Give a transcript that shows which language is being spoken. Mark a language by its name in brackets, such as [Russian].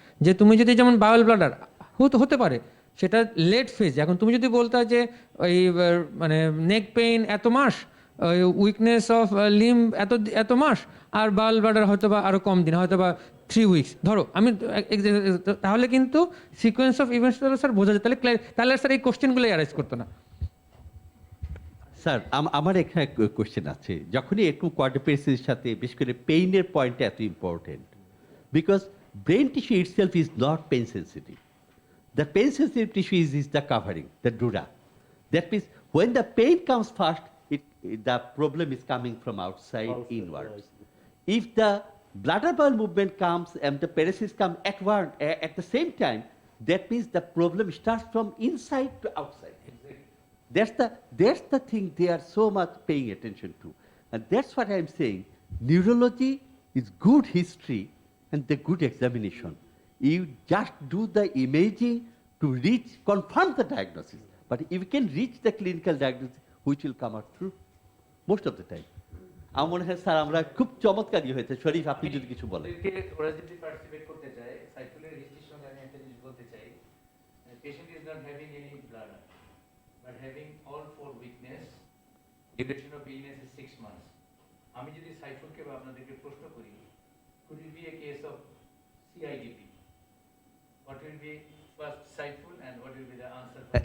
[Bangla] যে তুমি যদি যেমন বাউল ব্লাডার হতে পারে সেটা লেট ফেজ, এখন তুমি যদি বলতা যে ওই মানে নেক পেইন এত মাস, উইকনেস অফ লিম এত মাস, আর বাউল ব্লাডার হয়তো বা আরও কম দিন, হয়তো বা 3 উইকস ধরো, আমি তাহলে কিন্তু সিকোয়েন্স অফ ইভেন্টস স্যার বোঝা যায়, তাহলে স্যার এই কোশ্চেনগুলো অ্যারেঞ্জ করতো না। স্যার আমার এখানে কোশ্চেন আছে, যখনই একটু কোয়াড্রিপ্লেসিসের সাথে বিশেষ করে পেইনের পয়েন্টটা এত important, [English] Because brain tissue itself is not pain sensitive. The pain sensitive tissue is the covering, the dura. That means when the pain comes first, the problem is coming from outside inwards. If the bladder bowel movement comes and the paresis come at the same time, that means the problem starts from inside to outside. That's the thing they are so much paying attention to. And that's what I'm saying. Neurology is good history and the good examination. You just do the imaging to confirm the diagnosis. But if you can reach the clinical diagnosis, which will come out through most of the time. [Bangla] আমার মনে হয় sir আমরা খুব চমৎকারই হয়েছে। শরীফ, আপনি যদি কিছু বলেন। ওরা যদি পার্টিসিপেট করতে চায়, সাইফুলের হিস্ট্রির সঙ্গে আমি একটা জিনিস বলতে চাই, [English] Patient is not having any bladder but having all four weakness, duration of illness is 6 months. [Bangla] আমি যদি সাইফুলকে বা আপনাদেরকে প্রশ্ন করি, [English] could it be a case of CIDP? What will be first Saiful and what will be the answer?